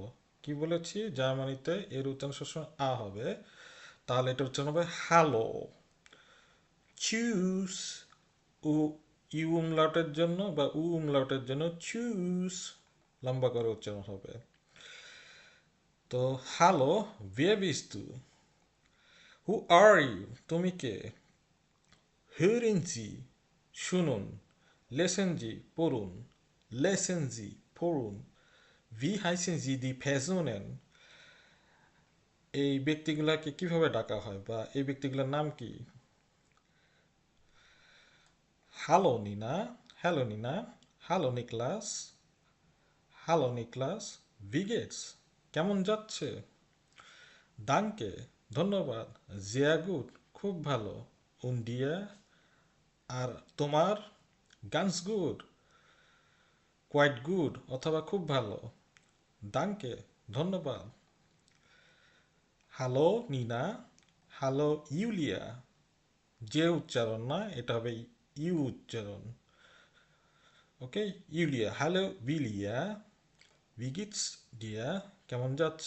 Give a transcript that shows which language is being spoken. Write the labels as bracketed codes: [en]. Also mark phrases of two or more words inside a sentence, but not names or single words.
[bn] কি বলেছি, জার্মানিতে এর উচ্চারণ সবসময় আ হবে, তাহলে এটা উচ্চারণ হবে হ্যালো। চুজ, উ ইউ umlaut-এর জন্য বা উ umlaut-এর জন্য চুজ লম্বা করে উচ্চারণ হবে। তো হ্যালো, [de] wer bist du? [en] who are you, [bn] তুমি কে? [de] hören Sie, শুনুন। lesen Sie, পড়ুন। lesen Sie, পড়ুন। wie heißen Sie die Personen? [bn] এই ব্যক্তিগুলাকে কিভাবে ডাকা হয় বা এই ব্যক্তিগুলোর নাম কি? হ্যালো নিনা, হ্যালো নিনা, হ্যালো নিকলাস, হ্যালো নিকলাস, [de] wie geht's? [bn] কেমন যাচ্ছে? দাঙ্কে, ধন্যবাদ। [de] sehr gut, [bn] খুব ভালো। [de] und dir? [bn] আর তোমার? [de] ganz gut, [en] quite good [bn] অথবা খুব ভালো। দাঙ্কে, ধন্যবাদ। হ্যালো নিনা, হ্যালো ইউলিয়া, যে উচ্চারণ না, এটা হবে ইউ উচ্চারণ। ওকে, ইউলিয়া, হ্যালো বিলিয়া, [de] wie geht's dir, [bn] কেমন যাচ্ছে?